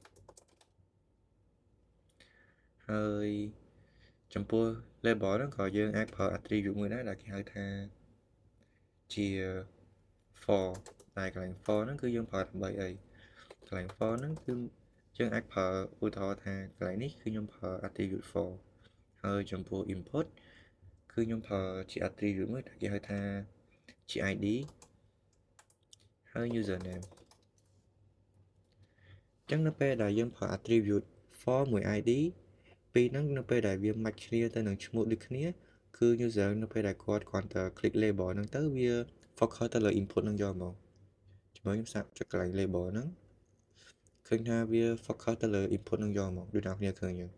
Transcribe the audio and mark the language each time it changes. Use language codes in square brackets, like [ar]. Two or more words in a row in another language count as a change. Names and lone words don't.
[km] ហើយចំពោះ label ហ្នឹងក៏យើងអាចប្រើ attribute មួយដែរដែលគេហៅថាជា for តែកន្លែង for ហ្នឹងគឺយើងប្រើដើម្បីអីកន្លែង for ហ្នឹងគឺយើងអាចប្រើឧទាហរណ៍ថាកន្លែងនេះគឺខ្ញុំប្រើ [en] attribute for [km] ហើយចំពោះ input គឺខ្ញុំប្រើជា attribute មួយដែលគេហៅថាជា ID ហើយ username អញ្ចឹងនៅពេលដែលយើងប្រើ [en] attribute for [km] មួយ ID ពីរហ្នឹងនៅពេលដែលវា match គ្នាទៅនឹងឈ្មោះដូចគ្នាគឺ user នៅពេលដែលគាត់គ្រាន់តែ click label ហ្នឹងទៅវា focus ទៅលើ input ហ្នឹងយកមកជាមួយខ្ញុំសាកចុចកន្លែង label ហ្នឹងឃើញថាវា focus ទៅលើ input ហ្នឹងយកមកដូចអ្នកគ្នាឃើញអញ្ចឹង